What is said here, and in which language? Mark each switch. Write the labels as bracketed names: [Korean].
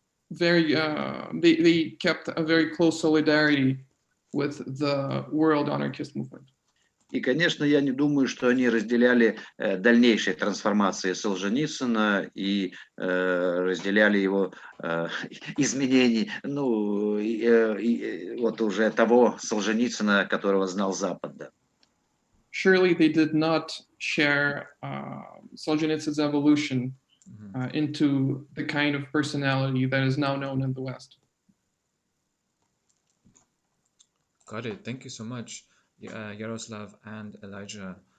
[English] they kept a very close solidarity with the world anarchist movement. [Russian] И, конечно, я не думаю, что они разделяли дальнейшие трансформации Солженицына и разделяли его изменений, ну, вот уже того Солженицына, которого знал Запад. Да. [English] Surely they did not share Solzhenitsyn's evolution into the kind of personality that is now known in the West. Got it. Thank you so much, Yaroslav and Elijah.